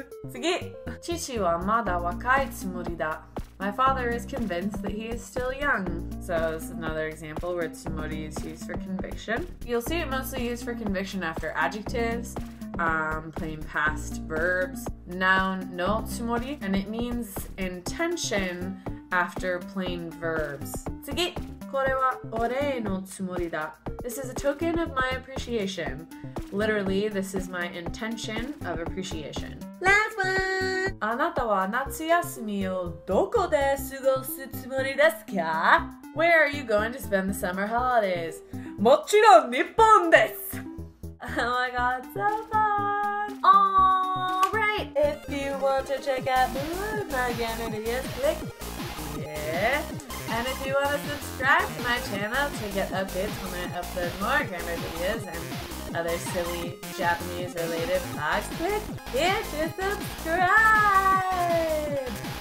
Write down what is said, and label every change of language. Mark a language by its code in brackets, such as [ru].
[ja] 次、父はまだ若いつもりだ. [en] My father is convinced that he is still young. So this is another example where tsumori is used for conviction. You'll see it mostly used for conviction after adjectives, plain past verbs, noun no tsumori, and it means intention after plain verbs. [ja] 次、これはお礼のつもりだ. [en] This is a token of my appreciation. Literally, this is my intention of appreciation. Last one! [ja] あなたは夏休みをどこで過ごすつもりですか? [en] Where are you going to spend the summer holidays? [ja] もちろん日本です! [en] Oh my god, so fun! Alright, if you want to check out more of my grammar videos, click here. And if you want to subscribe to my channel to get updates when I upload more grammar videos and other silly Japanese related vlogs, click here to subscribe!